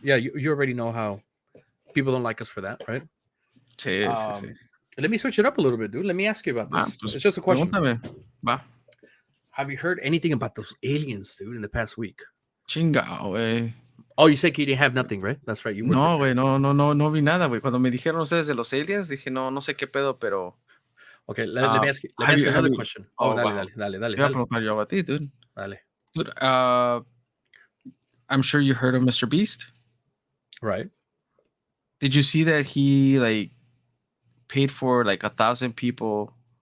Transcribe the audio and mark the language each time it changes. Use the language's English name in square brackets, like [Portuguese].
[English] Yeah, you already know how people don't like us for that, right? [Spanish] Sí. [English] Let me switch it up a little bit, dude. Let me ask you about this. It's just a question. [Spanish] Va. [English] Have you heard anything about those aliens, dude, in the past week? [Spanish] Chingao, güey. [English] Oh, you said you didn't have nothing, right? That's right. [Spanish] No, güey, no vi nada, güey. Cuando me dijeron ustedes de los aliens, dije, no sé qué pedo, pero... [English] Okay, let me ask you another question. [Spanish] Dale. Voy a preguntar yo a ti, dude. Dale. [English] Dude, I'm sure you heard of Mr. Beast. Right. Did you see that he, like, paid for, like, 1,000 people...